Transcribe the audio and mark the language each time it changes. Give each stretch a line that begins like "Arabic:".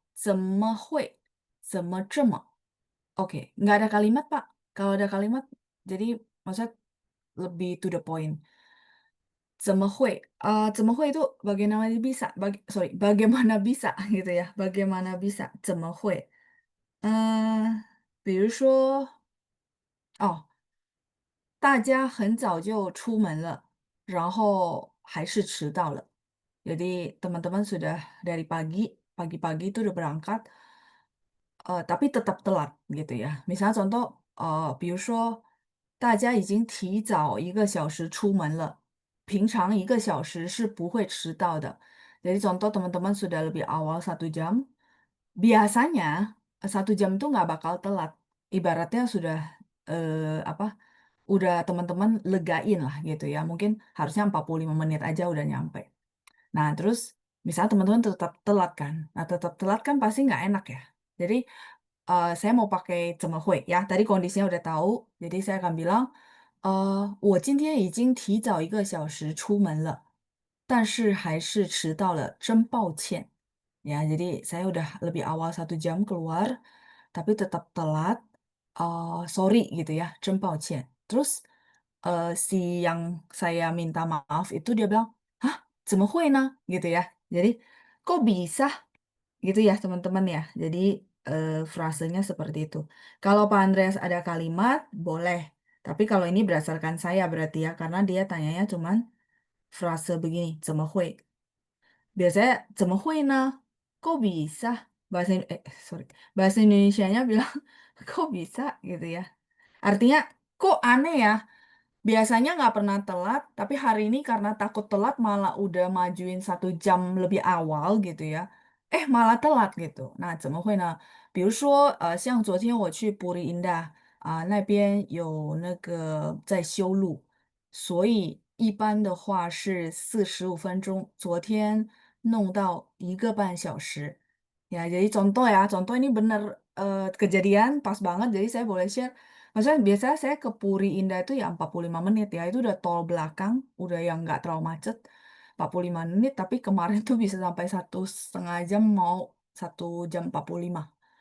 Chinese: 怎么会?怎么这么?
Indonesian: Oke, nggak ada kalimat, Pak. Kalau ada kalimat, jadi maksudnya lebih to the point.
Chinese: 怎么会?
Indonesian: 怎么会 itu bagaimana bisa, bagaimana bisa gitu ya. Bagaimana bisa? 怎么会?
Chinese: 比如说，哦，大家很早就出门了，然后还是迟到了.
Indonesian: Jadi teman-teman sudah dari pagi, pagi-pagi itu udah berangkat, tapi tetap telat gitu ya. Misalnya contoh,
Chinese: 比如说大家已经提早1个小时出门了，平常1个小时是不会迟到的.
Indonesian: Jadi contoh teman-teman sudah lebih awal 1 jam, biasanya 1 jam itu nggak bakal telat. Ibaratnya sudah apa? Udah teman-teman legain lah gitu ya. Mungkin harusnya 45 menit aja udah nyampe. Nah, terus misalnya teman-teman tetap telat kan. Nah, tetap telat kan pasti nggak enak ya. Jadi saya mau pakai
Chinese: 怎么会
Indonesian: ya. Tadi kondisinya udah tahu. Jadi saya akan bilang,
Chinese: 我今天已经提早1个小时出门了，但是还是迟到了，真抱歉.
Indonesian: Ya, jadi saya udah lebih awal 1 jam keluar, tapi tetap telat. Sorry gitu ya,
Chinese: 真抱歉.
Indonesian: Terus si yang saya minta maaf itu dia bilang, hah,
Chinese: 怎么会呢?
Indonesian: Gitu ya. Jadi, kok bisa? Gitu ya teman-teman ya. Jadi frasenya seperti itu. Kalau Pak Andreas ada kalimat, boleh. Tapi kalau ini berdasarkan saya berarti ya, karena dia tanyanya cuman frase begini,
Chinese: 怎么会? Biasanya 怎么会呢?
Indonesian: Kok bisa? Sorry. Bahasa Indonesianya bilang, kok bisa gitu ya. Artinya, kok aneh ya? Biasanya nggak pernah telat, tapi hari ini karena takut telat malah udah majuin 1 jam lebih awal gitu ya. Malah telat gitu. Nah，
Chinese: 怎么会呢？比如说，像昨天我去布里因达那边有那个在修路，所以一般的话是45分钟，昨天弄到1个半小时.
Indonesian: Ya, jadi contoh ya, contoh ini bener kejadian pas banget, jadi saya boleh share. Maksudnya biasanya saya ke Puri Indah itu ya 45 menit ya, itu udah tol belakang, udah yang nggak terlalu macet, 45 menit, tapi kemarin tuh bisa sampai 1,5 jam mau 1 jam 45.